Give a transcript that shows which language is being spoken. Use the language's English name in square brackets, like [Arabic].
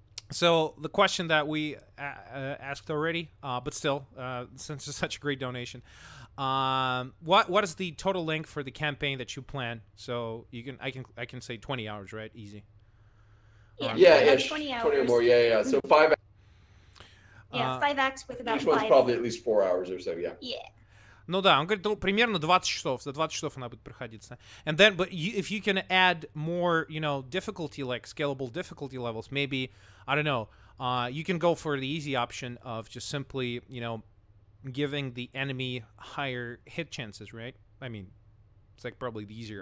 [English] So the question that we asked already, but still, since it's such a great donation, what is the total length for the campaign that you plan? So I can say 20 hours, right? Easy. Yeah, 20 hours. 20 or more. Yeah. So 5. Yeah, 5 acts with about Each one's 5. probably at least 4 hours or so. Yeah. Yeah. [Russian] Ну да, он говорит, ну, примерно 20 часов. За 20 часов она будет проходиться. [English] And then, but if you can add more, you know, difficulty, like scalable difficulty levels, maybe, I don't know, you can go for the easy option of just simply, you know, giving the enemy higher hit chances, right? I mean, it's like probably the easier